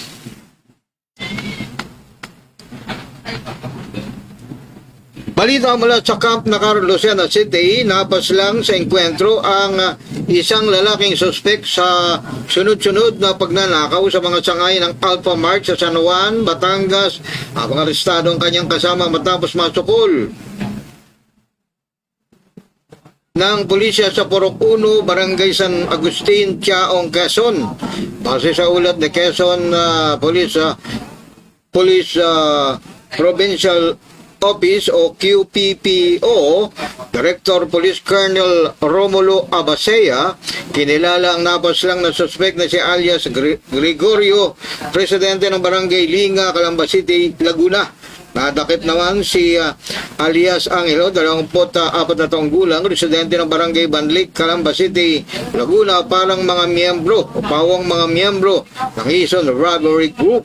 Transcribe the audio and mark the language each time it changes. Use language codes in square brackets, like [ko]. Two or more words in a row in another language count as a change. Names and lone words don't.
[tl] Balita mula sa Camp Nacar, Lucena City, napaslang sa engkwentro ang isang lalaking suspek sa sunod-sunod na pagnanakaw sa mga sangay ng Alpha Mart sa San Juan, Batangas. Ang arestado ang kanyang kasama matapos masukol ng pulisya sa Purok 1, Barangay San Agustin, Tiaong, Quezon. Base sa ulat ni Quezon Police Provincial Office o QPPO, Director Police Colonel Romulo Abasea, kinilala ang napaslang na suspect na si alias Gregorio, presidente ng Barangay Linga, Calamba City, Laguna. Nadakip naman si alias Angelo, 24 na taong gulang, residente ng Barangay Banlik, Calamba City, Laguna, parang mga miyembro o pawang mga miyembro ng Ison Robbery Group.